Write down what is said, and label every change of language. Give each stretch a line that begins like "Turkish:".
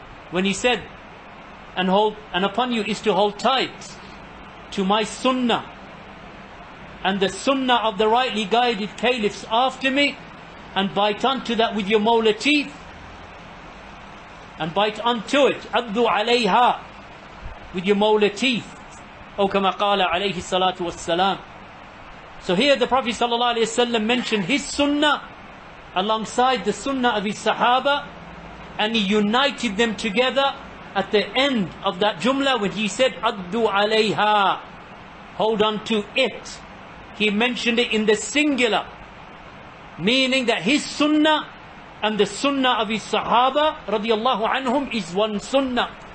English: When he said, and upon you is to hold tight to my sunnah and the sunnah of the rightly guided caliphs after me, and bite onto that with your molar teeth, and bite onto it,
Arabic: عَضُّوا عَلَيْهَا,
English: with your molar teeth.
Arabic: أو كما قال عليه الصلاة والسلام.
English: So here the Prophet sallallahu alaihi wasallam mentioned his sunnah alongside the sunnah of his Sahaba, and he united them together at the end of that jumla, when he said,
Arabic: Addu alayha,
English: hold on to it, he mentioned it in the singular, meaning that his sunnah and the sunnah of his sahaba radiyallahu anhum is one sunnah.